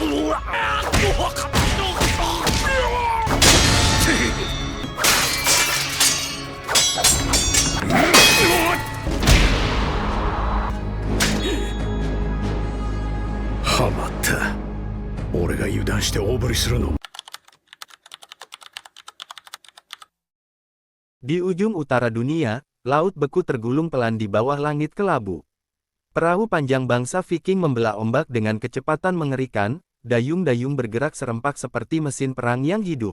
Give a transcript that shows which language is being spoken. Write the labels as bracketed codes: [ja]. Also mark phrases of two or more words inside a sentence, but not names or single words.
[ja] はまった。俺が油断して大振りするの。 [id] Di ujung utara dunia, laut beku tergulung pelan di bawah langit kelabu. Perahu panjang bangsa Viking membelah ombak dengan kecepatan mengerikan, dayung-dayung bergerak serempak seperti mesin perang yang hidup.